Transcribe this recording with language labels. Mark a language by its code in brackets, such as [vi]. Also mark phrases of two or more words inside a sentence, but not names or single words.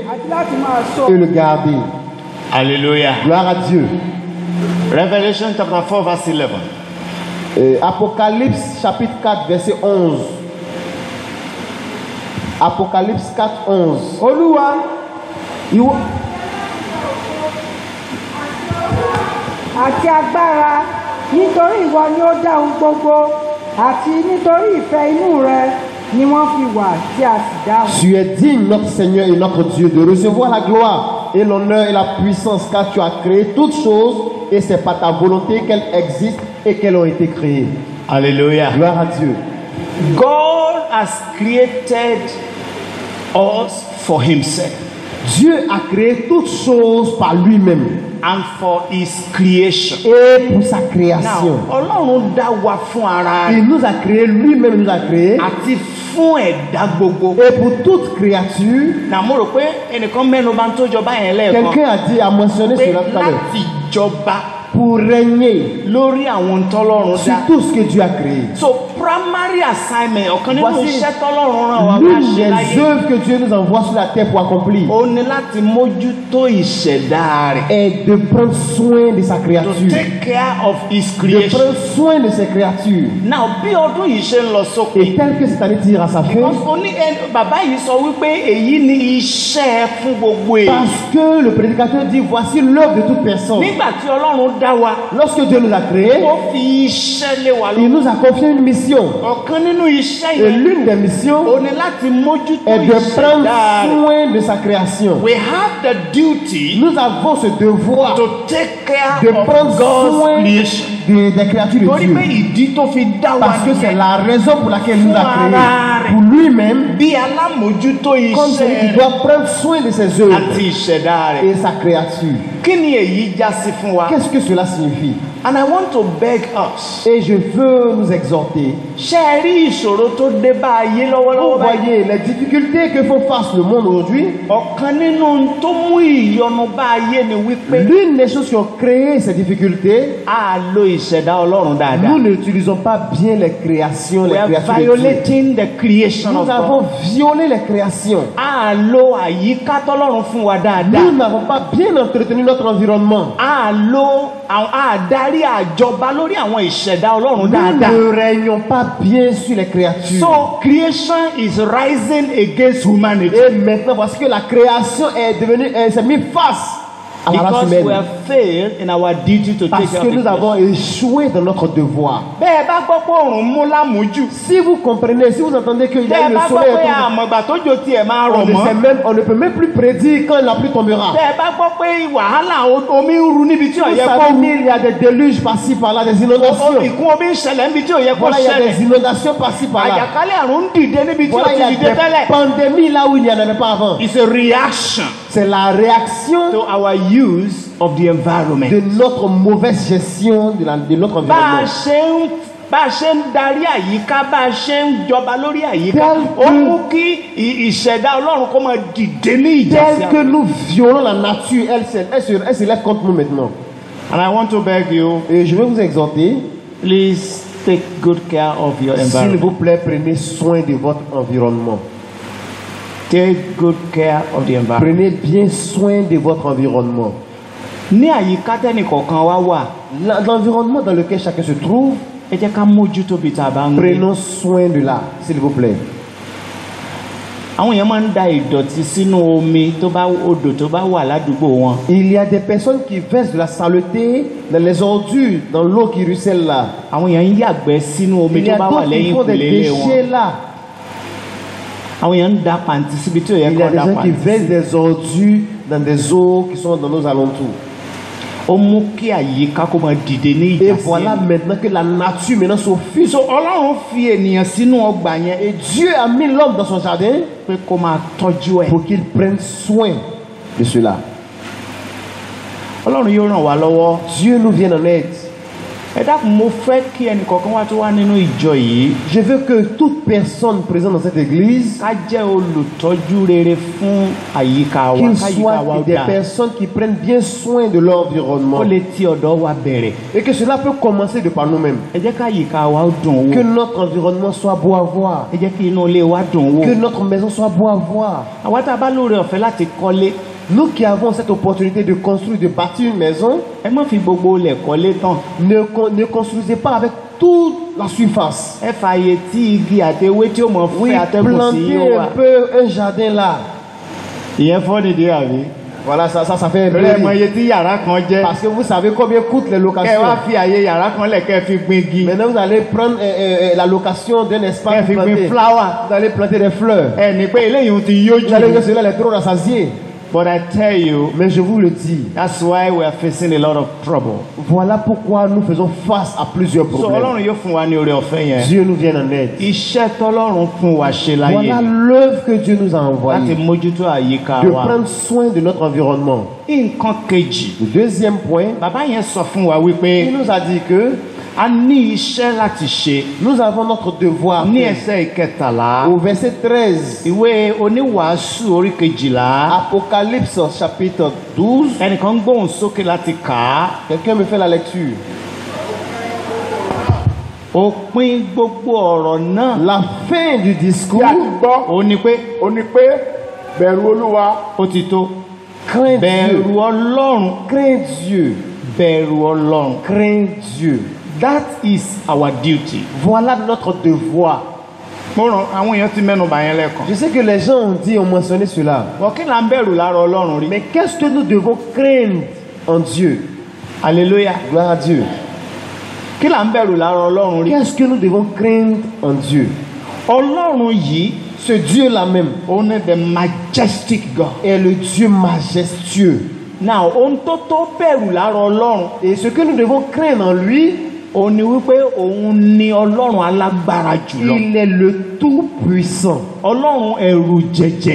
[yo] àti láti máa sọ. [fr] et le garder. Hallelujah. Gloire à Dieu. [en] Revelation chapter 4 verse 11. [fr] Apocalypse chapitre 4 verset 11. Apocalypse 4, 11. [yo] Olúwa ìwọ àti agbára nítorí ìwọ ni ó dá ohun gbogbo àti nítorí ìfẹ́ inú rẹ ni wọ́n fi wà tí a sì dá wọn. [fr] Tu es digne, notre Seigneur et notre Dieu, de recevoir la gloire et l'honneur et la puissance, car tu as créé toutes choses et c'est par ta volonté qu'elles existent et qu'elles ont été créées. Hallelujah. Gloire à Dieu. [en] God has created us for himself [fr] Dieu a créé toutes choses par lui-même [en] and for his creation. [fr] et pour sa Now, création. [yo] Ọlọ́run dá wa fún ara [fr] Il [yo] rẹ̀ [fr] nous a créé, lui-même nous a créé, [yo] àti fún ẹ̀dá gbogbo. [fr] et pour toute créature. [yo] Nà mo rò pé ẹnìkan mẹ́nu bá ń tó jọba yẹn lẹ́ẹ̀kan [fr] Quelqu'un a dit, a mentionné [yo] pé [fr] cela tout à l'heure, [yo] láti jọba [fr] pour régner [yo] lórí àwọn tọ́lọ́run [fr] sur [yo] dá. [fr] tout ce que Dieu a créé. [en] So primary assignment [yo] ọ̀kan nínú [fr] Voici [yo] iṣẹ́ tọ́lọ́run rán wa ká [fr] L'une [yo] ṣe [fr] des [yo] láyé [fr] œuvres que Dieu nous envoie sur la terre pour accomplir [yo] ó ní láti mójútó ìṣẹ̀dá rẹ̀. [fr] est de prendre soin de sa [en] To [fr] créature, [en] take care of his [fr] de [en] creation. [fr] prendre soin de ses créatures. [yo] Now bí ọdún yìí ṣe ń lọ [fr] Et [yo] sópin. [fr] tel que cette année tire à sa fin, [yo] Because bàbá yìí sọ wípé èyí ni iṣẹ́ fún gbogbo èyí. [fr] parce que le prédicateur dit, voici l'œuvre de toute personne. [yo] Nígbà tí Ọlọ́run dá wa, [fr] Lorsque Dieu nous a créés, [yo] ó fi iṣẹ́ lé wa [fr] il [yo] lórí. [fr] nous a confié une mission. [yo] Ọ̀kan nínú iṣẹ́ [fr] Et [yo] yẹn [fr] l'une des missions [yo] ó ní láti mójútó [fr] est de prendre [yo] ìṣẹ̀dá rẹ̀. [fr] soin de sa création. [en] We have the duty [fr] Nous avons ce devoir [en] to take care [fr] de [en] of [fr] prendre [en] God's [fr] soin [en] creation. [fr] des créatures de [yo] Torí pé [fr] Dieu. [yo] ìdí tó fi dá wa [fr] Parce que c'est [yo] nìyẹn. [fr] la raison pour laquelle il nous a créés. Pour lui-même, [yo] Bí alámòjútó [fr] comme celui [yo] iṣẹ́ [fr] qui [yo] rẹ̀ [fr] doit prendre soin de ses œuvres [yo] àti ìṣẹ̀dá rẹ̀. [fr] et sa créature. [yo] Kí ni èyí já sí fún wa? [fr] Qu'est-ce que cela signifie? [en] And I want to beg us. [fr] Et je veux nous exhorter. [yo] Ṣé ẹ rí ìṣòro tó dé bá ayé [fr] Vous [yo] lọ́wọ́lọ́wọ́ báyìí? [fr] voyez les difficultés que font face le monde aujourd'hui. [yo] Ọ̀kan nínú ohun tó mú ìyọnu bá ayé ni wípé [fr] L'une des choses qui ont créé ces difficultés, [yo] a lo ìṣẹ̀dá Ọlọ́run [fr] nous [yo] dáadáa. [fr] n'utilisons pas bien les créations, [en] We [fr] les [en] are [fr] créatures de Dieu. [en] violating the creation [fr] Nous [en] of God. [fr] avons violé les créations. [yo] A lo àyíká tọ́lọ́run fún wa [fr] Nous [yo] dáadáa. [fr] n'avons pas bien entretenu notre environnement. [yo] A lo àdarí àjọba lórí àwọn ìṣẹ̀dá Ọlọ́run [fr] Nous [yo] dáadáa. [fr] ne régnons pas bien sur les créatures. [en] So creation is rising against humanity. [fr] Et maintenant, voici que la création est devenue, elle s'est mise face à la race [en] Because [fr] humaine. [en] we have failed in our duty to take [fr] Parce [en] care [fr] que [en] of [fr] nous [en] it. [fr] avons échoué dans notre devoir. [yo] Bẹ́ẹ̀ bá gbọ́ pé òòrùn mú lámùújù. [fr] Si vous comprenez, si vous entendez qu'il y a [yo] Bẹ́ẹ̀ [fr] eu [yo] bá [fr] le [yo] gbọ́ [fr] soleil, [yo] pé àmọ̀gbà tó jò tiẹ̀ máa rọ̀ mọ́. [fr] on ne peut même plus prédire quand la pluie tombera. [yo] Bẹ́ẹ̀ bá gbọ́ pé wàhálà omi ń ru níbi tí ò [fr] Vous [yo] yẹ kó [fr] savez [yo] ru. [fr] qu'il y a des déluges par-ci par-là, des inondations. [yo] Ìkún omi ń ṣẹlẹ̀ níbi tí ò yẹ kó [fr] Voilà, il y a [yo] ṣẹlẹ̀. [fr] des inondations par-ci par-là. [yo] Àjàkálẹ̀ àrùn ń dìde níbi tí ò [fr] Voilà, il y [yo] ti [fr] a [yo] dìde [fr] des [yo] tẹ́lẹ̀. [fr] pandémies là où il n'y en avait pas avant. [en] It's a reaction [fr] C'est la réaction [en] to our use of the environment. [fr] de notre mauvaise gestion de notre [yo] Bá a [fr] environnement. [yo] ṣe ń darí àyíká, bá a ṣe ń jọba lórí àyíká, [fr] Tel [yo] ó [fr] que- [yo] mú kí ìṣẹ̀dá Ọlọ́run kó máa dìde ní ìjà sí [fr] Tel que [yo] àwọn. [fr] nous violons la nature, elle se lève contre nous maintenant. [en] And I want to beg you, [fr] Et je vais vous exhorter, [en] please take good care of your [fr] s'il [en] environment. [fr] vous plaît, prenez soin de votre environnement. [en] Take good care of the environment. [fr] Prenez bien soin de votre environnement. [yo] Ní àyíká tẹ́nìkọ̀ọ̀kan wá wà, [fr] L'environnement dans lequel chacun se trouve, [yo] ẹ jẹ́ ká mójútó bí tá a bá ń gbé. [fr] prenons soin de là, s'il vous plaît. [yo] Àwọn èèyàn máa ń da ìdọ̀tí sínú omi tó bá odò tó bá wà ládùúgbò wọn. [fr] Il y a des personnes qui versent de la saleté dans les ordures, dans l'eau qui ruisselle là. [yo] Àwọn èèyàn ń yàgbẹ́ sínú omi [fr] Il y [yo] tó [fr] a [yo] bá wà [fr] d'autres qui [yo] lẹ́yìn [fr] font des [yo] ìkùlé ilé wọn. [fr] déchets là. [yo] Àwọn èèyàn ń da pàǹtí síbi tí ò yẹ [fr] Il y a [yo] kó [fr] des [yo] da [fr] gens qui [yo] pàǹtí. [fr] versent des ordures dans des eaux qui sont dans nos alentours. [yo] Ó mú kí àyíká kó máa dìde ní [fr] Et [yo] ìjà sí [fr] voilà [yo] ẹni. [fr] maintenant que la nature maintenant s'offuse. [yo] So Ọlọ́run fi ènìyàn sínú ọgbà yẹn [fr] Et Dieu a mis l'homme dans son jardin [yo] pé kó máa tọ́jú ẹ̀. [fr] pour qu'il prenne soin de cela. [yo] Ọlọ́run yóò ràn wá lọ́wọ́. [fr] Dieu nous vient en aide. [yo] Ẹ dákun, mo fẹ́ kí ẹnìkọ̀ọ̀kan wá tó wá nínú ìjọ yìí [fr] Je veux que toute personne présente dans cette église, [yo] ká jẹ́ olùtọ́jú rere fún àyíká wa, [fr] qu'ils [yo] káyíká wa [fr] soient [yo] ó [fr] des [yo] dáa. [fr] personnes qui prennent bien soin de l'environnement. [yo] Ó lè ti ọ̀dọ̀ wa bẹ̀rẹ̀. [fr] Et que cela peut commencer de par nous-mêmes. [yo] Ẹ jẹ́ káyíká wa ó dùn [fr] Que [yo] wò. [fr] notre environnement soit beau à voir. [yo] Ẹ jẹ́ kí inú ilé wa dùn [fr] Que [yo] wò. [fr] notre maison soit beau à voir. [yo] Àwa tá a bá lóore ọ̀fẹ́ láti kọ́lé, [fr] Nous qui avons cette opportunité de construire, de bâtir une maison, [yo] ẹ má fi gbogbo ilẹ̀ kọ́lé tán. [fr] ne construisez pas avec toute la surface. [yo] Ẹ fààyè tí igi àtewé tí ó mọ̀ [fr] Oui, [yo] fẹ́ atẹ́gùn sí [fr] plantez [yo] yóò wà. [fr] un peu un jardin là. [yo] Ìyẹn fọ́ nìdí àbí. [fr] Voilà, ça fait un peu [yo] Bẹ́ẹ̀ mọ [fr] rire. [yo] iye tí yàrá kan jẹ́. [fr] Parce que vous savez combien coûtent les [yo] Kẹ́ ẹ wá [fr] locations. [yo] fi àyè yàrá kan lẹ̀ kẹ́ ẹ fi gbin igi. [fr] Maintenant, vous allez prendre la location d'un espace [yo] Kẹ́ ẹ fi [fr] pour [yo] gbin [fr] planter. flower. Vous allez planter des fleurs. [yo] Ẹ ní pé eléyìí ti yóò [fr] Vous allez [yo] jù. [fr] voir cela, les trop rassasiés. [en] But I tell you, [fr] Mais je vous le dis, [en] that's why we are facing a lot of trouble. [fr] voilà pourquoi nous faisons face à plusieurs So problèmes. [yo] Ọlọ́run yóò fún wa ní oore ọ̀fẹ́ yẹn. [fr] Dieu nous vient en aide. [yo] Iṣẹ́ tọ́lọ́run fún wa ṣe láyé [fr] Voilà l'œuvre que Dieu nous a [yo] láti [fr] envoyée. [yo] mójútó àyíká [fr] De [yo] wa. [fr] prendre soin de notre environnement. [yo] Nǹkan kejì, [fr] Le deuxième point, [yo] bàbá yẹn sọ fún wa [fr] il [yo] wípé [fr] nous a dit que [yo] a ní iṣẹ́ láti ṣe. [fr] nous avons notre devoir. [yo] Ní ẹsẹ̀ ìkẹtàlá, [fr] Au verset 13, [yo] ìwé oníwàásù orí kejìlá, [fr] Apocalypse chapitre 12, [yo] ẹnìkan ń gbóhùn sókè láti kà á. [fr] quelqu'un me fait la lecture. [yo] Òpin gbogbo ọ̀rọ̀ náà [fr] La fin du [yo] Bí a ti [fr] discours, [yo] gbọ́, ó ní pé ó ní pé bẹ̀rù Olúwa, ó ti tó. [fr] crains [yo] Bẹ̀rù [fr] Dieu, [yo] Ọlọ́run, [fr] crains Dieu, [yo] bẹ̀rù Ọlọ́run. [fr] crains Dieu. [en] That is our duty. [fr] Voilà notre devoir. [yo] Mo ràn àwọn èèyàn ti mẹ́nu bà yẹn lẹ́ẹ̀kan. [fr] Je sais que les gens ont mentionné cela. [yo] Wọ́n kí là ń bẹ̀rù lára Ọlọ́run rí. [fr] Mais qu'est-ce que nous devons craindre en Dieu? Hallelujah. Gloire à Dieu. [yo] Kí là ń bẹ̀rù lára Ọlọ́run rí. [fr] Qu'est-ce que nous devons craindre en Dieu? [yo] Ọlọ́run yìí, [fr] Ce Dieu-là même [yo] ó ní [en] the majestic God. [fr] est le Dieu majestueux. [yo] Now, ohun tó bẹ̀rù lára Ọlọ́run, [fr] Et ce que nous devons craindre en lui, [yo] ó ní wípé òun ni Ọlọ́run alágbára jùlọ. [fr] il est le tout-puissant. [yo] Ọlọ́run ẹ̀rù jẹ̀jẹ̀.